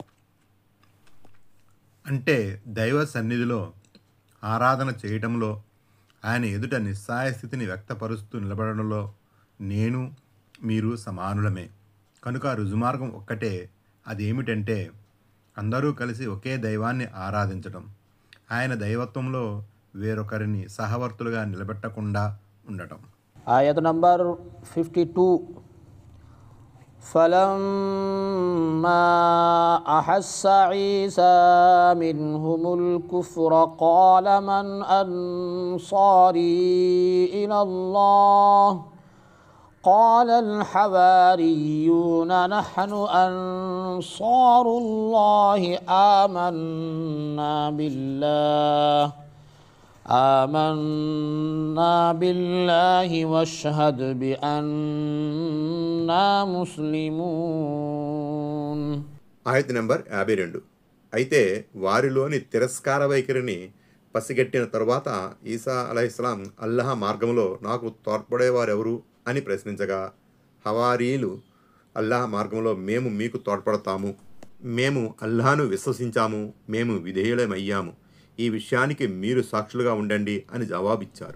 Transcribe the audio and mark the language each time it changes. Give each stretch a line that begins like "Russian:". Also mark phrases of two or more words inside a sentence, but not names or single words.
Telugu: అంటే దైవ సన్నిధిలో ఆరాధన చేయటంలో, ఆయన ఎదుట నిస్సహాయ స్థితిని వ్యక్తపరుస్తూ నిలబడడంలో నేను మీరు సమానులమే. కనుక రుజుమార్గం ఒక్కటే. అదేమిటంటే అందరూ కలిసి ఒకే దైవాన్ని ఆరాధించడం, ఆయన దైవత్వంలో వేరొకరిని సహవర్తులుగా నిలబెట్టకుండా ఉండటం. ఆయత్ నంబర్ 52.
Arabic: فلما أحس عيسى منهم الكفر قال من أنصاري إلى الله قال الحواريون نحن أنصار الله آمنا بالله واشهد بأننا مسلمون.
Telugu: ఆయత నంబర్ 52. అయితే వారిలోని తిరస్కార వైఖరిని పసిగట్టిన తరువాత ఈసా అలైహిస్సలాం అల్లాహ్ మార్గంలో నాకు తోడ్పడేవారెవరు అని ప్రశ్నించగా, హవారీలు అల్లాహ్ మార్గంలో మేము మీకు తోడ్పడతాము, మేము అల్లాహ్ను విశ్వసించాము, మేము విధేయులమయ్యాము, ఈ విషయానికి మీరు సాక్షులుగా ఉండండి అని జవాబిచ్చారు.